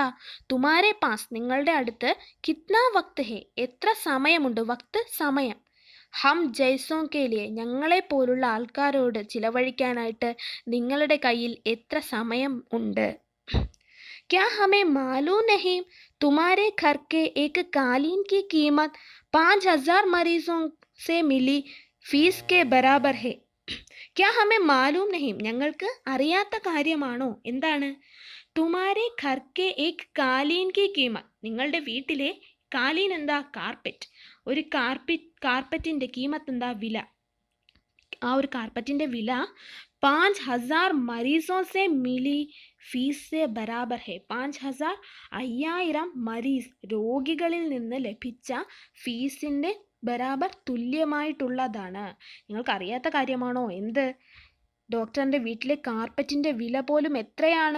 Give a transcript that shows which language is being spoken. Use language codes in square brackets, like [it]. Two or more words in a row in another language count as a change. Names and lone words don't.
[hi] तुम्हारे पास, [ml] നിങ്ങളുടെ അടുത്ത്, [hi] कितना वक्त है, [ml] എത്ര സമയമുണ്ട്? വക്ത്, സമയം. [hi] हम जैसों के लिए, [ml] ഞങ്ങളെ പോലുള്ള ആൾക്കാരോട് ചിലവഴിക്കാനായിട്ട് നിങ്ങളുടെ കയ്യിൽ എത്ര സമയം ഉണ്ട്? [hi] क्या हमें मालूम नहीं तुम्हारे घर के एक कालीन की कीमत 5000 മരീസോं से मिली फीस के बराबर है. क्या हमें मालूम नहीं, [ml] ഞങ്ങൾക്ക് അറിയാത്ത കാര്യമാണോ? എന്താണ്? [hi] तुम्हारे घर के एक कालीन की कीमत, [ml] നിങ്ങളുടെ വീട്ടിലെ കാലീൻ എന്താ? കാർപ്പറ്റ്. ഒരു കാർപ്പറ്റിന്റെ കീമത്ത് എന്താ? വില. ആ ഒരു കാർപ്പറ്റിന്റെ വില [hi] 5000 मरीज़ों से मिली फीस से बराबर है. [ml] 5000, 5000 മരീസ്, രോഗികളിൽ നിന്ന് ലഭിച്ച ഫീസിന്റെ ബരാബർ, തുല്യമായിട്ടുള്ളതാണ്. നിങ്ങൾക്ക് അറിയാത്ത കാര്യമാണോ? എന്ത്? ഡോക്ടറിന്റെ വീട്ടിലെ കാർപ്പറ്റിന്റെ വില പോലും എത്രയാണ്?